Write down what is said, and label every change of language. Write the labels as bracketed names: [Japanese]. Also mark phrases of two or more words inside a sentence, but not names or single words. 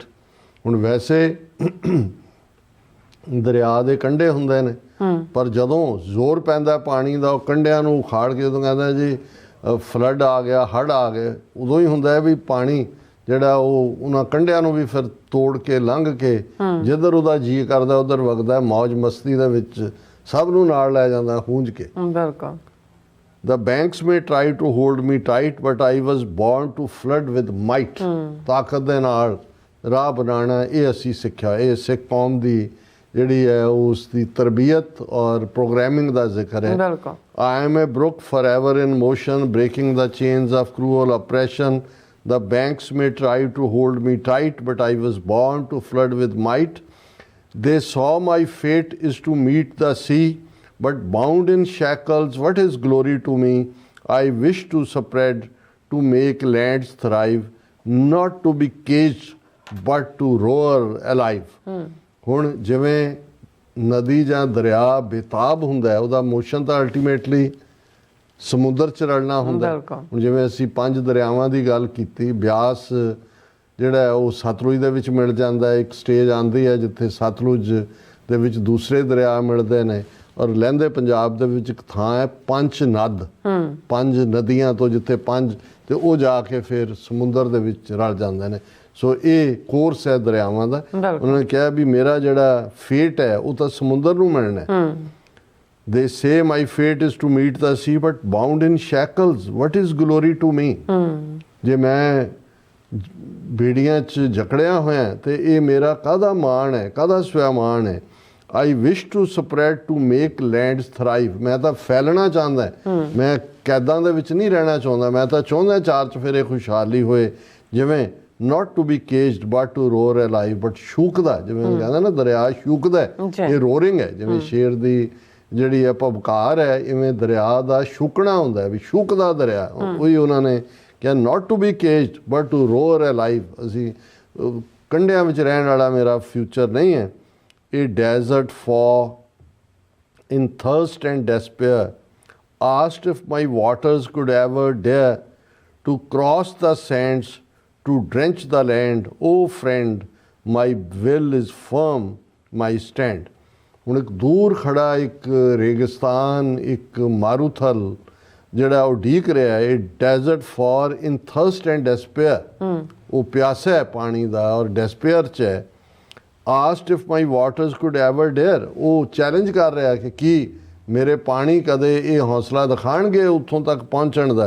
[Punjabi] ਹੁਣ ਵੈਸੇ ਦਰਿਆ ਦੇ ਕੰਢੇ ਹੁੰਦੇ ਨੇ, ਪਰ ਜਦੋਂ ਜ਼ੋਰ ਪੈਂਦਾ ਪਾਣੀ ਦਾ ਉਹ ਕੰਢਿਆਂ ਨੂੰ ਉਖਾੜ ਕੇ ਜਦੋਂ ਕਹਿੰਦਾ ਜੀ ਫਲੱਡ ਆ ਗਿਆ, ਹੜ੍ਹ ਆ ਗਏ, ਉਦੋਂ ਹੀ ਹੁੰਦਾ ਹੈ ਵੀ ਪਾਣੀ ਜਿਹੜਾ ਉਹ ਉਹਨਾਂ ਕੰਢਿਆਂ ਨੂੰ ਵੀ ਫਿਰ ਤੋੜ ਕੇ ਲੰਘ ਕੇ ਜਿੱਧਰ ਉਹਦਾ ਜੀਅ ਕਰਦਾ ਉਧਰ ਵਗਦਾ, ਮੌਜ ਮਸਤੀ ਦੇ ਵਿੱਚ ਸਭ ਨੂੰ ਨਾਲ ਲੈ ਜਾਂਦਾ ਹੂੰਝ ਕੇ। ਬਿਲਕੁਲ। [English] The banks may try to hold me tight, but I was born to flood with might। [Punjabi] ਤਾਕਤ ਦੇ ਨਾਲ ਰਾਹ ਬਣਾਉਣਾ, ਇਹ ਅਸੀਂ ਸਿੱਖਿਆ। ਇਹ ਸਿੱਖ ਕੌਮ ਦੀ ਜਿਹੜੀ ਹੈ ਉਸ ਦੀ ਤਰਬੀਅਤ ਔਰ ਪ੍ਰੋਗਰਾਮਿੰਗ ਦਾ ਜ਼ਿਕਰ ਹੈ। ਬਿਲਕੁਲ। [English] I am a brook forever in motion, breaking the chains of cruel oppression. The banks may try to hold me tight, but I was born to flood with might. They saw my fate is to meet the sea, but bound in shackles, what is glory to me? I wish to spread, to make lands thrive, not to be caged, but to roar alive. [Punjabi] ਹੁਣ ਜਿਵੇਂ ਨਦੀ ਜਾਂ ਦਰਿਆ ਬੇਤਾਬ ਹੁੰਦਾ ਹੈ, ਉਹਦਾ ਮੋਸ਼ਨ ਤਾਂ ਅਲਟੀਮੇਟਲੀ ਸਮੁੰਦਰ 'ਚ ਰਲਣਾ ਹੁੰਦਾ। ਹੁਣ ਜਿਵੇਂ ਅਸੀਂ 5 ਦਰਿਆਵਾਂ ਦੀ ਗੱਲ ਕੀਤੀ, ਬਿਆਸ ਜਿਹੜਾ ਹੈ ਉਹ ਸਤਲੁਜ ਦੇ ਵਿੱਚ ਮਿਲ ਜਾਂਦਾ ਹੈ। ਇੱਕ ਸਟੇਜ ਆਉਂਦੀ ਹੈ ਜਿੱਥੇ ਸਤਲੁਜ ਦੇ ਵਿੱਚ ਦੂਸਰੇ ਦਰਿਆ ਮਿਲਦੇ ਨੇ, ਔਰ ਲਹਿੰਦੇ ਪੰਜਾਬ ਦੇ ਵਿੱਚ ਇੱਕ ਥਾਂ ਹੈ ਪੰਜ ਨਦ, 5 ਨਦੀਆਂ ਤੋਂ ਜਿੱਥੇ 5 ਤੇ ਉਹ ਜਾ ਕੇ ਫਿਰ ਸਮੁੰਦਰ ਦੇ ਵਿੱਚ ਰਲ ਜਾਂਦੇ ਨੇ। ਸੋ ਇਹ ਕੋਰਸ ਹੈ ਦਰਿਆਵਾਂ ਦਾ। ਉਹਨਾਂ ਨੇ ਕਿਹਾ ਵੀ ਮੇਰਾ ਜਿਹੜਾ ਫੇਟ ਹੈ ਉਹ ਤਾਂ ਸਮੁੰਦਰ ਨੂੰ ਮਿਲਣਾ ਹੈ। [English] They say my fate is to meet the sea, but bound in shackles, what is glory to me? [Punjabi] ਜੇ ਮੈਂ ਬੇੜੀਆਂ 'ਚ ਜਕੜਿਆ ਹੋਇਆ ਤੇ ਇਹ ਮੇਰਾ ਕਾਹਦਾ ਮਾਣ ਹੈ, ਕਾਹਦਾ ਸਵੈਮਾਣ ਹੈ। [English] I wish to spread, to make lands thrive। [Punjabi] ਮੈਂ ਤਾਂ ਫੈਲਣਾ ਚਾਹੁੰਦਾ, ਮੈਂ ਕੈਦਾਂ ਦੇ ਵਿੱਚ ਨਹੀਂ ਰਹਿਣਾ ਚਾਹੁੰਦਾ। ਮੈਂ ਤਾਂ ਚਾਹੁੰਦਾ ਚਾਰ ਚੁਫੇਰੇ ਖੁਸ਼ਹਾਲੀ ਹੋਏ, ਜਿਵੇਂ [English] not to be caged but to roar alive। [Punjabi] but ਸ਼ੂਕਦਾ, ਜਿਵੇਂ ਕਹਿੰਦਾ ਨਾ ਦਰਿਆ ਸ਼ੂਕਦਾ, ਇਹ ਰੋਰਿੰਗ ਹੈ। ਜਿਵੇਂ ਸ਼ੇਰ ਦੀ ਜਿਹੜੀ ਹੈ ਭਬਕਾਰ ਹੈ, ਇਵੇਂ ਦਰਿਆ ਦਾ ਸ਼ੂਕਣਾ ਹੁੰਦਾ ਹੈ, ਵੀ ਸ਼ੂਕਦਾ ਦਰਿਆ। ਉਹੀ ਉਹਨਾਂ ਨੇ ਕਿਹਾ [English] not to be caged but to roar alive। [Punjabi] ਅਸੀਂ ਕੰਢਿਆਂ ਵਿੱਚ ਰਹਿਣ ਵਾਲਾ ਮੇਰਾ ਫਿਊਚਰ ਨਹੀਂ ਹੈ। [English] ਇਹ ਡੈਜ਼ਰਟ for in thirst and despair asked if my waters could ever dare to cross the sands to drench the land। Oh friend, my will is firm, my stand। [Punjabi] ਹੁਣ ਇੱਕ ਦੂਰ ਖੜਾ ਇੱਕ ਰੇਗਿਸਤਾਨ, ਇੱਕ ਮਾਰੂਥਲ ਜਿਹੜਾ ਉਹ ਢੀਕ ਰਿਹਾ ਹੈ। ਇਹ [English] desert for in thirst and despair, [Punjabi] ਉਹ ਪਿਆਸਾ ਹੈ ਪਾਣੀ ਦਾ ਔਰ ਡੈਸਪੇਅਰ 'ਚ ਹੈ। [English] asked if my waters could ever dare, [Punjabi] ਉਹ ਚੈਲੰਜ ਕਰ ਰਿਹਾ ਕਿ ਕੀ ਮੇਰੇ ਪਾਣੀ ਕਦੇ ਇਹ ਹੌਸਲਾ ਦਿਖਾਣਗੇ ਉੱਥੋਂ ਤੱਕ ਪਹੁੰਚਣ ਦਾ।